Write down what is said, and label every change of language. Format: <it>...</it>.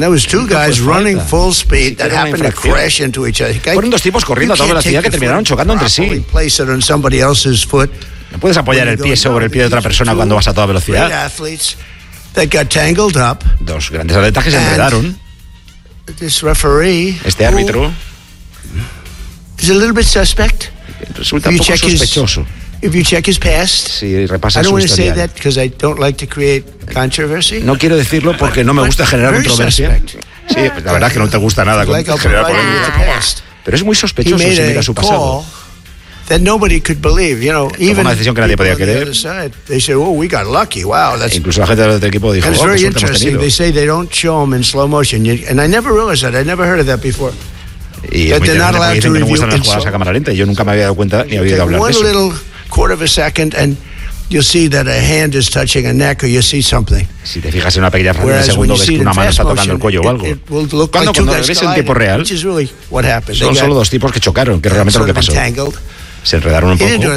<en>That was two guys running full speed that happened to crash into each other.</en> <es>Fueron dos tipos corriendo a toda velocidad que terminaron chocando entre sí.</es> <en>Place it on somebody else's foot.</en> <es>No puedes apoyar el pie sobre el pie de otra persona cuando vas a toda velocidad.</es> <en>That got tangled up.</en> <es>Dos grandes atletas que se enredaron.</es> <en>This referee.</en> <es>Este árbitro.</es> <en>Is a little bit suspect.</en> <es>Resulta un poco sospechoso.</es> <en>If you check his past,</en> <es>si repasas su historial.</es> <en>I don't want to say that because I don't like to create controversy.</en> <es>No quiero decirlo porque no me gusta generar controversia. Sí, pues la verdad es que no te gusta nada generar polémica. Pero es muy sospechoso si mira su pasado.</es> <en>That nobody could believe, you know.</en> <es>Even una decisión que nadie podía creer.</es> <en>They said, "Oh, we got lucky. Wow, that's."</en> <es>Incluso la gente del equipo dijo, "Oh, qué suerte hemos tenido."</es> <en>They say they don't show them in slow motion, and I never realized that. I never heard of that before.</en> <es>Y es muy interesante porque me gustan las jugadas a cámara lenta y yo nunca me había dado cuenta ni había oído hablar de eso.</es> <en>One little quarter of a second and you see that a hand is touching a neck or you see something.</en> <es>Si te fijas en una pequeña fracción de segundo ves que una mano está tocando el cuello o algo. Cuando lo ves en tiempo real, son solo dos tipos que chocaron, que es realmente lo que pasó. Se enredaron un poco.</es>